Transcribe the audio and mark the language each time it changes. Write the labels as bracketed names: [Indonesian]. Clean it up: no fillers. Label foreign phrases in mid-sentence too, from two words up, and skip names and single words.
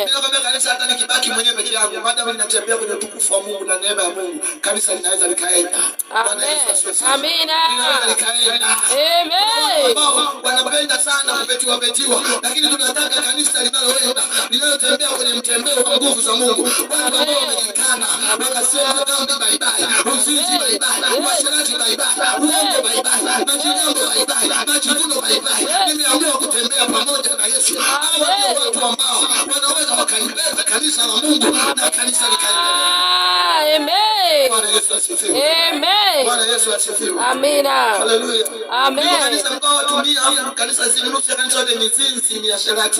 [Swahili] Ninakwambia kanisa hata nikibaki mwenyewe peke yangu, maadamu ninatembea kwenye utukufu wa Mungu na neema ya Mungu, kanisa linaweza likaenda. Bwana Yesu asifiwe. Amina. Linaweza likaenda. Amen. Wanapenda sana kupetiwa, lakini tunataka kanisa linaloenda, linalotembea kwenye mtembeo wa nguvu za Mungu. Watu ambao wamejikana, wakasema dhambi [English] bye bye, [Swahili] uzinzi [English] bye bye, [Swahili] uasherati [English] bye bye, [Swahili] uongo [English] bye bye, [Swahili] majigambo [English] bye bye, [Swahili] majivuno [English] bye bye. [Swahili] Nimeamua kutembea pamoja na Yesu. Hawa ndio watu ambao wanaweza wakalibeba kanisa la Mungu na kanisa likaendelea. Amen. Bwana Yesu asifiwe. Amen. Bwana Yesu asifiwe. Amina. Haleluya. Amen. Kanisa mkao watumia au kanisa ziliruhusu kanisa yote mizinzi ni asherati.